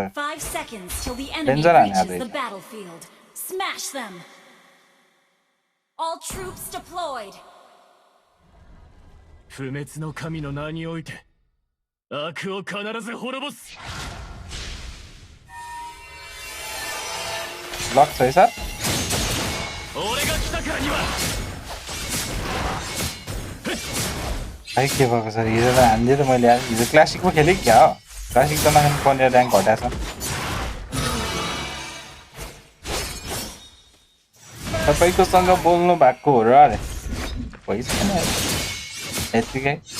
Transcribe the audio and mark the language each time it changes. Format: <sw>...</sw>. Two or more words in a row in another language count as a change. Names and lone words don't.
<en>5 seconds till the enemy</en> <ne>डेन्जर हाने</ne> <en>reaches</en> <ne>आज</ne> <en>the battlefield. Smash them. All troops deployed.</en> <ja>不滅の神の名において悪を必ず滅ぼす。</ja> <ne>लक छ है सर</ne> <ja>俺が来たからには</ja> <ne>भाइ के भएको सर हिजो त हान्दिए त मैले यार हिजो क्लासिकमा खेलेँ क्या हो क्लासिक त नखेल्नु पर्ने र्याङ्क घटाएको छ तपाईँकोसँग बोल्नु भएको हो र अरे भइसकेन यत्तिकै</ne>